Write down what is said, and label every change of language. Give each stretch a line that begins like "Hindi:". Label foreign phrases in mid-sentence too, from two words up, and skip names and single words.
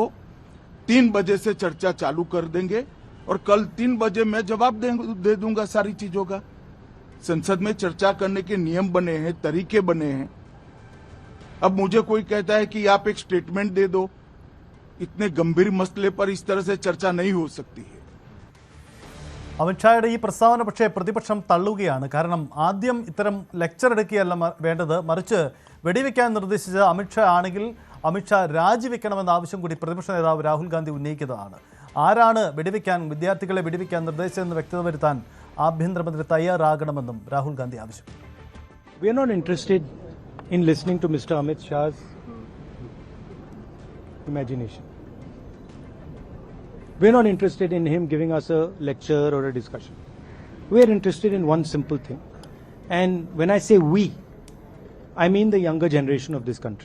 Hindi: 3 बजे से चर्चा चालू कर देंगे और कल 3 बजे मैं जवाब दे दूंगा सारी चीजों का. संसद में चर्चा करने के नियम बने हैं, तरीके बने हैं. अब मुझे कोई कहता है कि आप एक स्टेटमेंट दे दो. इतने गंभीर मसले पर इस तरह से चर्चा नहीं हो सकती है.
Malayalam: അമിത്ഷായുടെ ഈ പ്രസ്താവന പക്ഷേ പ്രതിപക്ഷം തള്ളുകയാണ്. കാരണം ആദ്യം ഇത്തരം ലെക്ചർ എടുക്കുകയല്ല വേണ്ടത്, മറിച്ച് വെടിവെക്കാൻ നിർദ്ദേശിച്ച അമിത്ഷാ ആണെങ്കിൽ അമിത്ഷാ രാജിവെക്കണമെന്ന ആവശ്യം കൂടി പ്രതിപക്ഷ നേതാവ് രാഹുൽ ഗാന്ധി ഉന്നയിക്കുന്നതാണ്. ആരാണ് വിദ്യാർത്ഥികളെ വെടിവെക്കാൻ നിർദ്ദേശിച്ചതെന്ന് വ്യക്തത വരുത്താൻ ആഭ്യന്തരമന്ത്രി തയ്യാറാകണമെന്നും രാഹുൽ ഗാന്ധി ആവശ്യപ്പെട്ടു.
English: We are not interested in listening to Mr. Amit Shah's imagination. We are not interested in him giving us a lecture or a discussion. We are interested in one simple thing. And when I say we, I mean the younger generation of this country.